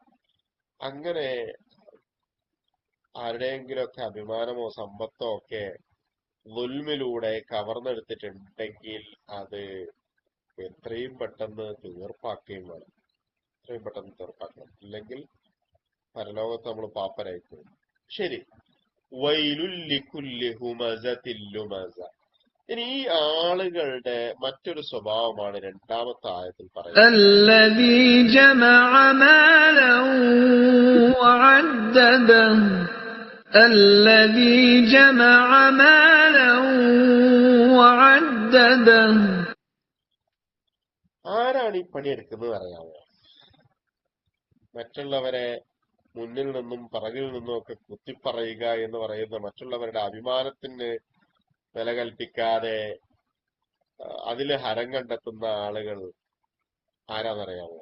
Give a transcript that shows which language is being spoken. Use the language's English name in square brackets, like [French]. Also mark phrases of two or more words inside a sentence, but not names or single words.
[Malayalam] അങ്ങനെ ആരുടെയെങ്കിലുമൊക്കെ അഭിമാനമോ സമ്പത്തോ ഒക്കെ ദുൽമിലൂടെ കവർന്നെടുത്തിട്ടുണ്ടെങ്കിൽ അത് എത്രയും പെട്ടെന്ന് തീർപ്പാക്കുകയും വേണം. എത്രയും പെട്ടെന്ന് തീർപ്പാക്കണം. ഇല്ലെങ്കിൽ പരലോകത്ത് നമ്മൾ പാപ്പരായി പോകും. [Arabic] ശരി. ويل لكل همزة لمزة. [Malayalam] ഇനി ഈ ആളുകളുടെ മറ്റൊരു സ്വഭാവമാണ് രണ്ടാമത്തെ ആയത്തിൽ പറയുന്നത്. [Arabic] الذي جمع مالا وعدده الذي جمع مالا وعدده. [Malayalam] ആരാണ് ഈ പണിയെടുക്കുന്നത് അറിയാമോ? മറ്റുള്ളവരെ മുന്നിൽ നിന്നും പിറകിൽ നിന്നും ഒക്കെ കുത്തിപ്പറയുക എന്ന് പറയുന്ന മറ്റുള്ളവരുടെ അഭിമാനത്തിന് വില കൽപ്പിക്കാതെ അതില് ഹരം കണ്ടെത്തുന്ന ആളുകൾ ആരാന്നറിയാമോ?